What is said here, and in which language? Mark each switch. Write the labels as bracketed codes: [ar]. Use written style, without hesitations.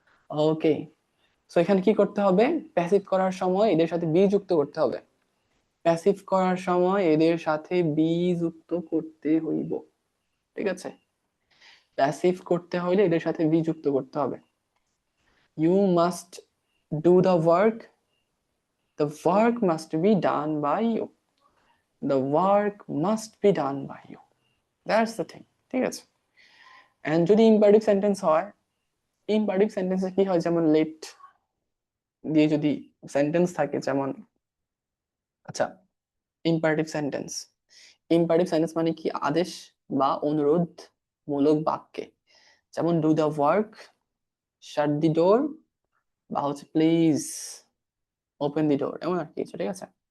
[bn] ওকে, so এখানে কি করতে হবে, প্যাসিভ করার সময় এদের সাথে বি যুক্ত করতে হবে, প্যাসিভ করার সময় এদের সাথে বি যুক্ত করতে হইব, ঠিক আছে, প্যাসিভ করতে হইলে এদের সাথে বি যুক্ত করতে হবে। [en] you must do the work must be done by you, the work must be done by you, that's the thing, [bn] ঠিক আছে। এন্ড যদি ইম্পারেটিভ সেন্টেন্স হয়, ইম্পারেটিভ সেন্টেন্সে কি হয়, যেমন লেট দিয়ে যদি সেন্টেন্স থাকে, যেমন, আচ্ছা, ইম্পারেটিভ সেন্টেন্স, ইম্পারেটিভ সেন্টেন্স মানে কি, আদেশ বা অনুরোধ মূলক বাক্যে, যেমন [en] do the work, shut the door, [bn] বা হচ্ছে [en] please open the door, [bn] এমন আর কিছু, ঠিক আছে।